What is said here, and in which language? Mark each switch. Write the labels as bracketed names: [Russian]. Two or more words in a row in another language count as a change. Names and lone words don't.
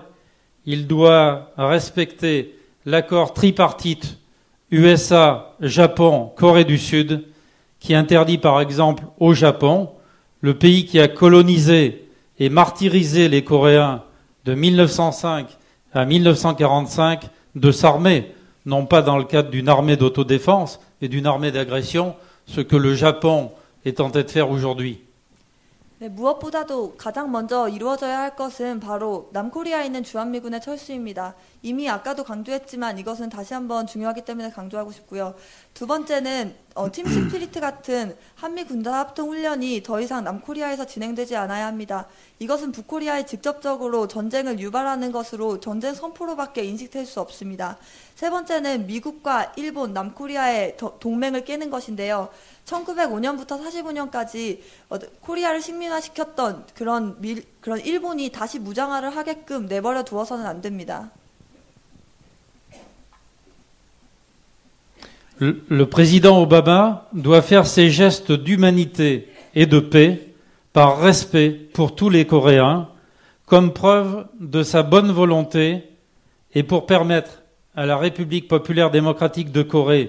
[French] Il doit respecter l'accord tripartite USA, Japon, Corée du Sud, qui interdit par exemple au Japon, le pays qui a colonisé et martyrisé les Coréens de 1905 à 1945, de s'armer, non pas dans le cadre d'une armée d'autodéfense et d'une armée d'agression, ce que le Japon est tenté de faire aujourd'hui. [Korean] 네, 무엇보다도 가장 먼저 이루어져야 할 것은 바로 남코리아에 있는 주한미군의 철수입니다. 이미 아까도 강조했지만 이것은 다시 한번 중요하기 때문에 강조하고 싶고요. 두 번째는 팀 스피리트 같은 한미 군사합동 훈련이 더 이상 남코리아에서 진행되지 않아야 합니다. 이것은 북코리아에 직접적으로 전쟁을 유발하는 것으로 전쟁 선포로밖에 인식될 수 없습니다. 세 번째는 미국과 일본, 남코리아의 동맹을 깨는 것인데요. 1905년부터 45년까지 코리아를 식민화시켰던 그런 일본이 다시 무장화를 하게끔 내버려 두어서는 안 됩니다. [French] Le président Obama doit faire ses gestes d'humanité et de paix par respect pour tous les Coréens, comme preuve de sa bonne volonté et pour permettre à la République populaire démocratique de Corée